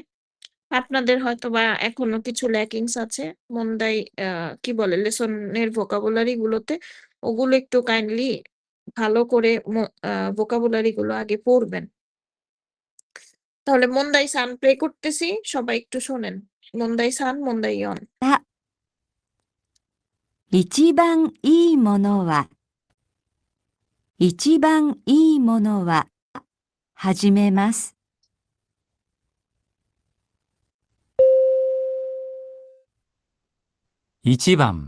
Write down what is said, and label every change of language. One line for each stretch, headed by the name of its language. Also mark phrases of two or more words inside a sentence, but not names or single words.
Bangla: আপনাদের হয়তোবা এখনো কিছু ল্যাকিংস আছে মন্দাই কি বলে
English: lesson vocabulary
Bangla: গুলোতে। ওগুলো একটু কাইন্ডলি ভালো করে ভোকাবুলারি গুলো আগে পড়বেন। তাহলে
Japanese: 問題三
Bangla: প্লে করতেছি, সবাই একটু শোনেন।
Japanese: 問題三、問題四. 一番いいものは、一番いいものは、始めます。 1番、